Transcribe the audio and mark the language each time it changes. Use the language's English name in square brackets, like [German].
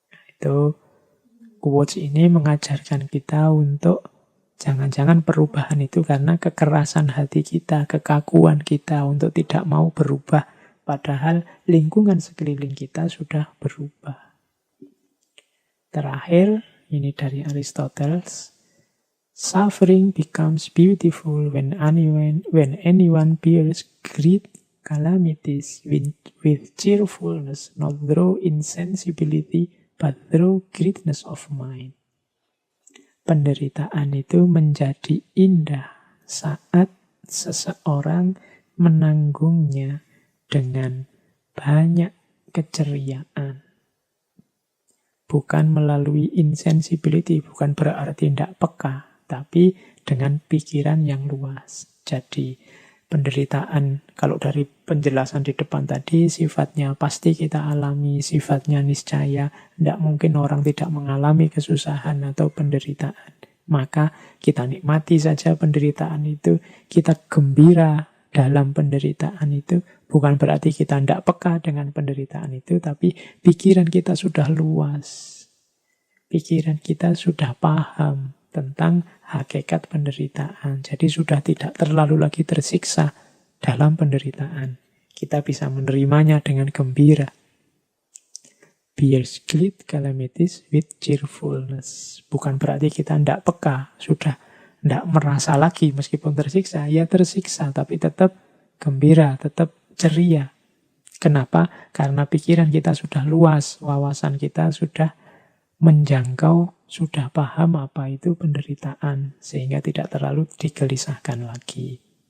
[Indonesian] Itu quotes ini mengajarkan kita untuk Jangan-jangan perubahan itu karena kekerasan hati kita, kekakuan kita untuk tidak mau berubah. Padahal lingkungan sekeliling kita sudah berubah. Terakhir, ini dari Aristoteles. [English] Suffering becomes beautiful when anyone bears great calamities with cheerfulness, not through insensibility, but through greatness of mind. [Indonesian] Penderitaan itu menjadi indah saat seseorang menanggungnya dengan banyak keceriaan. Bukan melalui insensibility, bukan berarti tidak peka, tapi dengan pikiran yang luas. Jadi penderitaan, kalau dari penjelasan di depan tadi, sifatnya pasti kita alami, sifatnya niscaya. Tidak mungkin orang tidak mengalami kesusahan atau penderitaan. Maka kita nikmati saja penderitaan itu, kita gembira dalam penderitaan itu. Bukan berarti kita tidak peka dengan penderitaan itu, tapi pikiran kita sudah luas. Pikiran kita sudah paham tentang hakikat penderitaan. Jadi sudah tidak terlalu lagi tersiksa dalam penderitaan. Kita bisa menerimanya dengan gembira. [English] Bears great calamities with cheerfulness. [Indonesian] Bukan berarti kita tidak peka, sudah tidak merasa lagi meskipun tersiksa. Ya tersiksa, tapi tetap gembira, tetap ceria. Kenapa? Karena pikiran kita sudah luas, wawasan kita sudah menjangkau, sudah paham apa itu penderitaan, sehingga tidak terlalu digelisahkan lagi.